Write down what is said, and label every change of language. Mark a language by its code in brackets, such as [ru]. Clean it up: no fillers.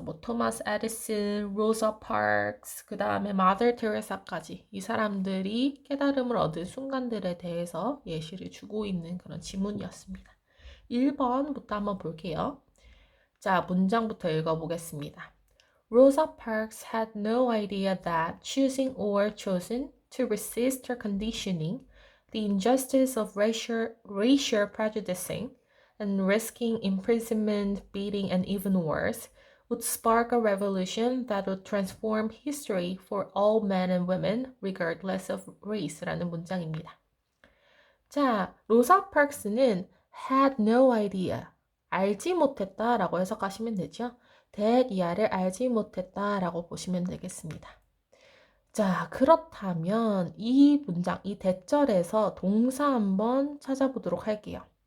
[ko] 뭐 토마스 에디슨, 로자 파크스, 그 다음에 마더 테레사까지 이 사람들이 깨달음을 얻은 순간들에 대해서 예시를 주고 있는 그런 지문이었습니다. 1번부터 한번 볼게요. 자, 문장부터 읽어보겠습니다. [en] Rosa Parks had no idea that choosing or chosen to resist her conditioning, the injustice of racial prejudicing, and risking imprisonment, beating, and even worse, would spark a revolution that would transform history for all men and women, regardless of race [ko] 라는 문장입니다. 자, 로사 파크스는 [en] had no idea, [ko] 알지 못했다 라고 해석하시면 되죠. that 이하를 알지 못했다 라고 보시면 되겠습니다. 자, 그렇다면 이 문장, 이 대절에서 동사 한번 찾아보도록 할게요.